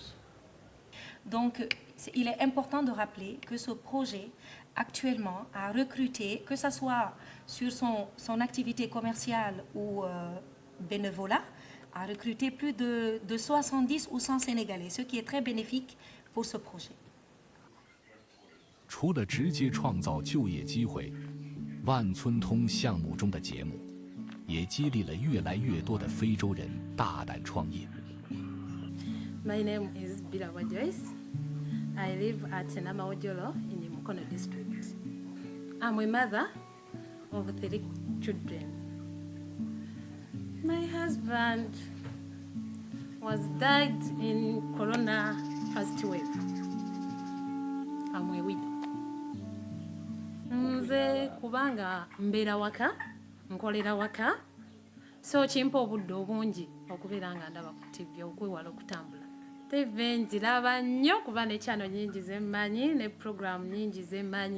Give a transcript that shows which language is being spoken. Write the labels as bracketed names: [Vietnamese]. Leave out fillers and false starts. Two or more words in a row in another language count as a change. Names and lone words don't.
[French] Donc, il est important de rappeler que ce projet, actuellement, a recruté, que ce soit sur son activité commerciale ou bénévolat, a recruté plus de 70 ou 100 Sénégalais, ce qui est très bénéfique pour ce projet. [Chinese] 除了直接创造就业机会，万村通项目中的节目，也激励了越来越多的非洲人大胆创业。 [English] My name is Bilawa Joyce. I live at Namaojolo in the Mukono district. I'm a mother of 3 children. My husband was died in Corona first wave. I'm a widow. [Ganda] Nze kubanga mbeera waka, nkolera waka, so kimpa obudde obungi okubeera nga ndaba ku TV okwewala okutambula. TV nziraba nnyo kuba ne channel nyingi zemmanyi ne program nyingi zemmanyi.